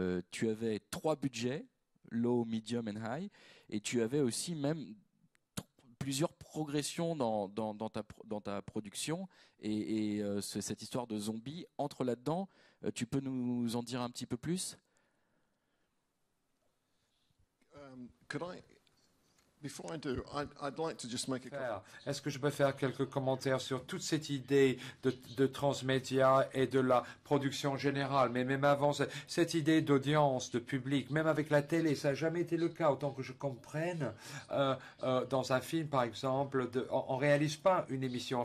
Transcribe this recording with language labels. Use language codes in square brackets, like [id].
[fr] Tu avais 3 budgets, [en] low, medium and high, [fr] et tu avais aussi même plusieurs progressions dans ta production. Et cette histoire de zombies entre là-dedans. Tu peux nous en dire un petit peu plus? [en] Before I do, I'd like to just make a comment. [fr] Est-ce que je peux faire quelques commentaires sur toute cette idée de transmédia et de la production générale, mais même avant, cette idée d'audience, de public, même avec la télé, ça n'a jamais été le cas, autant que je comprenne. Dans un film, par exemple, on ne réalise pas une émission.